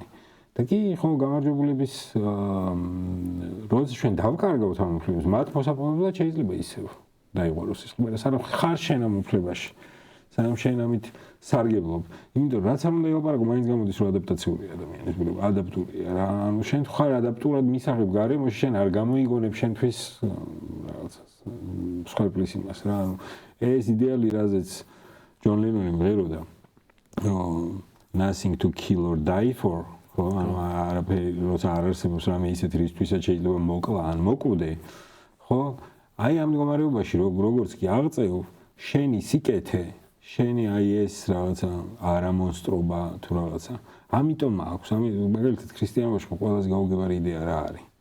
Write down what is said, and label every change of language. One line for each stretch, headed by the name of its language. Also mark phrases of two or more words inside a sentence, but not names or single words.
Georgian: და კი ხო გამარჯვებულების როდესაც ჩვენ დავკარგავთ ამ უფლებებს, მათ მოსაპოვებლად შეიძლება ისევ დაიღვაროს სისხლი, მაგრამ სანამ ხარ შენ ამ უფლებაში, სანამ შენ ამით სარგებლობ, იმიტომ რაც არ უნდა ელაპარაკო, მაინც გამოდის რომ ადაპტაციური ადამიანის ბუნება, ადაპტურია რა. ანუ შენ ხარ ადაპტურად მისაღებ გარემოში, შენ არ გამოიგონებ შენთვის რაღაცას მსხვერპლის იმას რა. ანუ ეს იდეალი, რაზეც ჯონ ლენონი მღეროდა,
English: nothing to kill or die for,
Georgian: ხო, ანუ არაფერი როცა არ არსებობს რამე ისეთი რისთვისაც შეიძლება მოკლა ან მოკვდე, ხო? აი ამ მდგომარეობაში როგორც კი აღწევ, შენი სიკეთე, შენი აი ეს რაღაცა არამონსტრობა თუ რაღაცა. ამიტომ აქვს, მაგალითად ქრისტიანობაში ყველაზე გაუგებარი იდეა რა არის?